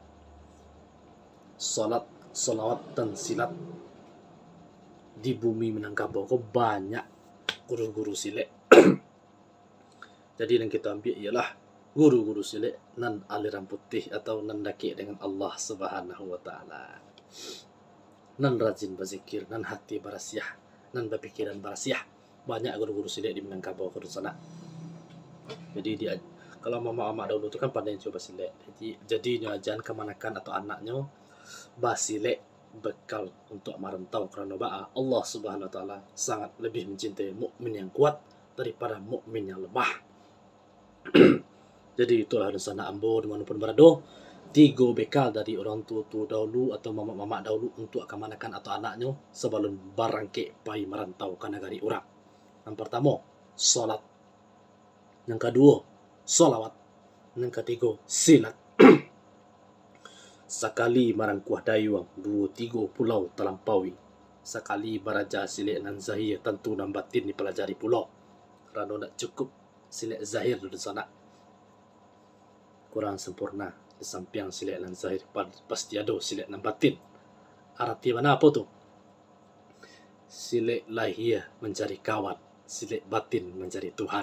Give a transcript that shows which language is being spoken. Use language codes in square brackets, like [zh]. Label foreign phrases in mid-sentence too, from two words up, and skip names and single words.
[id] Salat, salawat dan silat. Di bumi Minangkabau kok banyak guru-guru silat. Jadi yang kita ambil ialah guru-guru silat nan aliran putih atau nan daki dengan Allah [ar] Subhanahu wa taala. [min] Nan rajin berzikir, nan hati berasiah, nan berpikiran berasiah. [id] Banyak guru-guru silat di Minangkabau ke sana. Jadi dia, kalau mama-mama dahulu tu kan pandai coba silat. Jadi jangan kemanakan atau anaknya basilet bekal untuk merantau, kerana Allah [ar] Subhanahu wa taala [id] sangat lebih mencintai mukmin yang kuat daripada mukmin yang lemah. Jadi itulah rencana ambo dimanapun berada. 3 bekal dari orang tua dahulu atau mama-mama dahulu untuk kemanakan atau anaknya sebelum [min] barangke pai [id] merantau ke negari orang. Yang pertama, salat. Yang kedua, salawat. Yang ketiga, silat. [min] Sekali marangkuah dayuang 2-3 pulau terlampaui. Sekali baraja silik nan zahir tentu nan batin dipelajari pulau. Kerana nak cukup silik zahir di sana, kurang sempurna. Di samping silik nan zahir pasti ada silik nan batin. [id] Arti mana apa tu? Silik lahir mencari kawan, silik batin mencari Tuhan.